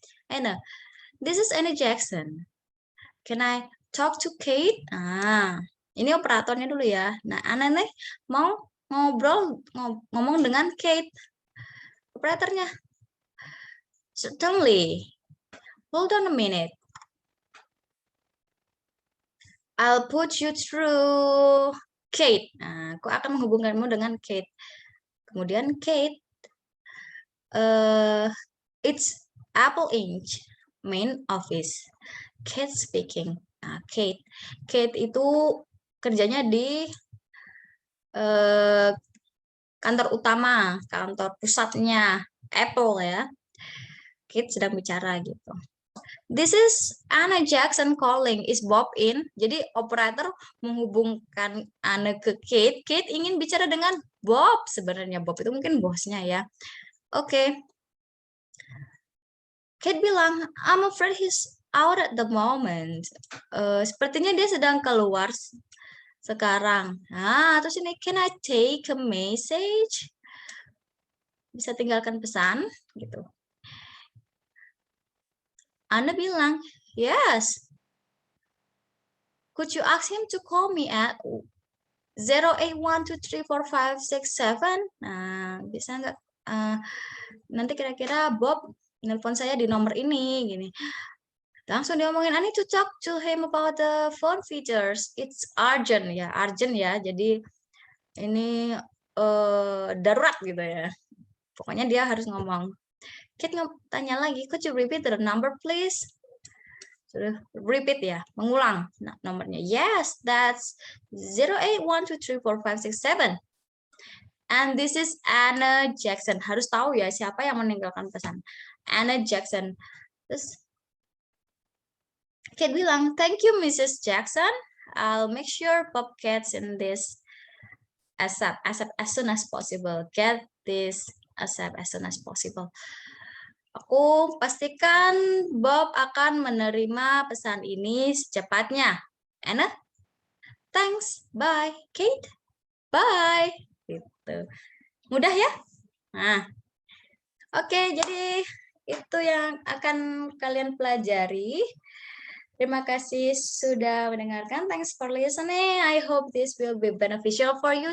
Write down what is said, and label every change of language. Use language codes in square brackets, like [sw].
[en] Anna, this is Anna Jackson. Can I talk to Kate? [id] Ini operatornya dulu ya. Nah, Anna nih mau ngomong dengan Kate. Operatornya. [en] Certainly. Hold on a minute. I'll put you through Kate. [id] Nah, aku akan menghubungkanmu dengan Kate. Kemudian [en] Kate, it's Apple Inc. main office. Kate speaking. [id] Nah, Kate itu kerjanya di kantor utama, kantor pusatnya Apple ya. Kate sedang bicara gitu. [en] This is Anna Jackson calling. Is Bob in? [id] Jadi operator menghubungkan Anna ke Kate. Kate ingin bicara dengan Bob. Sebenarnya Bob itu mungkin bosnya ya. Oke. Kate bilang, [en] I'm afraid he's out at the moment. [id] Sepertinya dia sedang keluar sekarang. Terus ini, [en] can I take a message? [id] Bisa tinggalkan pesan gitu. Anna bilang, yes. [en] Could you ask him to call me at 0812345667? [id] Nah, bisa nggak? Nanti kira-kira Bob nelpon saya di nomor ini, gini. Langsung diomongin, [en] I need to talk to him about the phone features. It's urgent [id] ya, Jadi ini darurat gitu ya. Pokoknya dia harus ngomong. Kate tanya lagi, [en] could you repeat the number please? [id] Sudah repeat ya, mengulang nomornya. [en] Yes, that's 0812345667. And this is Anna Jackson. [id] Harus tahu ya siapa yang meninggalkan pesan. Anna Jackson. Terus Kate bilang, [en] thank you [id] Mrs. Jackson. [en] I'll make sure Bob gets in this ASAP as soon as possible. Get this ASAP as soon as possible. [id] Aku pastikan Bob akan menerima pesan ini secepatnya. Anna, [en] thanks. Bye. Kate, bye. [id] Gitu. Mudah ya? Nah, oke, jadi itu yang akan kalian pelajari. Terima kasih sudah mendengarkan. [en] Thanks for listening. I hope this will be beneficial for you.